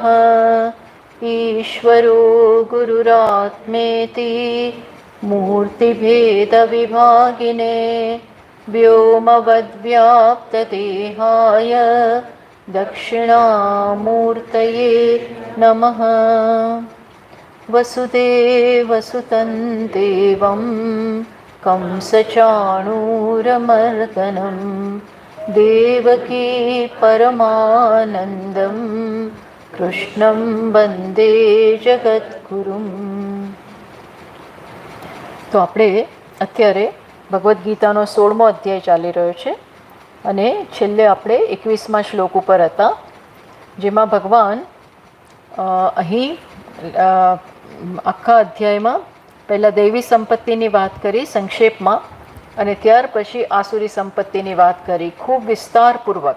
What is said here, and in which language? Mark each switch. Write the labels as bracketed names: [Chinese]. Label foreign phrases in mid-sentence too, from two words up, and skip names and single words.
[Sanskrit] ईश्वरो गुरुरात्मेति मूर्तिभेदविभागिने व्योमवद्व्याप्तदेहाय दक्षिणामूर्तये नमः। वसुदेवसुतं देवं कंसचाणूरमर्दनं देवकी परमानन्दं कृष्णं वन्दे जगद्गुरुम्. [Gujarati] તો આપણે અત્યારે ભગવદ્ ગીતાનો 16મો અધ્યાય ચાલી રહ્યો છે અને છેલ્લે આપણે 21મા શ્લોક ઉપર હતા, જેમાં ભગવાન અહીં આખા અધ્યાયમાં પહેલાં દૈવી સંપત્તિની વાત કરી સંક્ષેપમાં, અને ત્યાર પછી આસુરી સંપત્તિની વાત કરી ખૂબ વિસ્તારપૂર્વક.